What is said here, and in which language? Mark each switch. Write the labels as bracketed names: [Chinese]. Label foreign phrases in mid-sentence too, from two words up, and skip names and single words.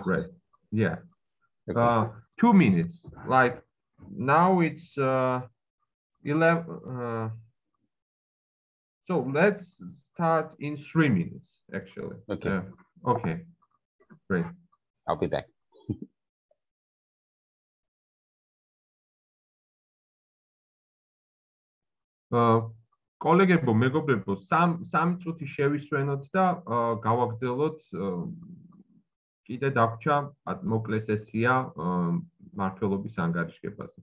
[English] Rest. Yeah. Okay. 2 minutes. Like now it's 11. So let's start in 3 minutes, actually. Okay. Okay. Great. I'll be back. [Georgian] კოლეგებო, მეგობრებო, 3 წუთი შევისვენოთ და გავაგრძელოთ. კიდე დაგვრჩა მოკლე სესია მმართველობის ანგარიშგებაზე.